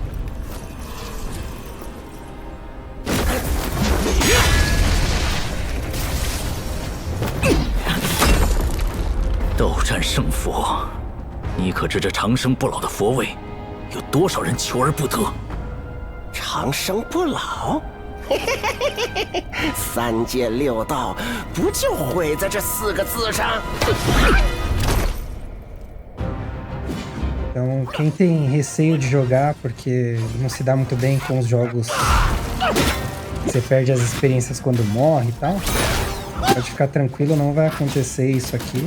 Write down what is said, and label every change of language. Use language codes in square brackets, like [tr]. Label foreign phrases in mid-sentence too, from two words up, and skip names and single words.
[zh] " 斗战胜佛，你可知这长生不老的佛位，有多少人求而不得？长生不老，3界6道不就毁在这4个字上？" [pt] Então, quem tem receio de jogar porque não se dá muito bem com os jogos, você perde as experiências quando morre e tal, pode ficar tranquilo, não vai acontecer isso aqui.